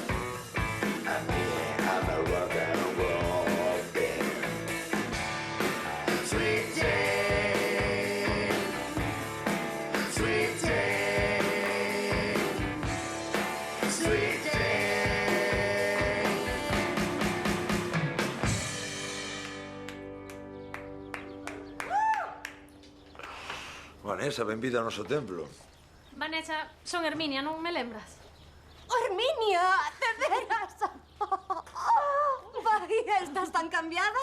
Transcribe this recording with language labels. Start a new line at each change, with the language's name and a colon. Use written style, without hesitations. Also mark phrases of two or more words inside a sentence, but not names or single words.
English: I'm a rock and roll band. Sweet day, sweet day, sweet day.
Galician: Vanessa, benvida ao noso templo. Vanessa, son Herminia, non me lembras? Herminia, de veras. Vai, estás tan cambiada.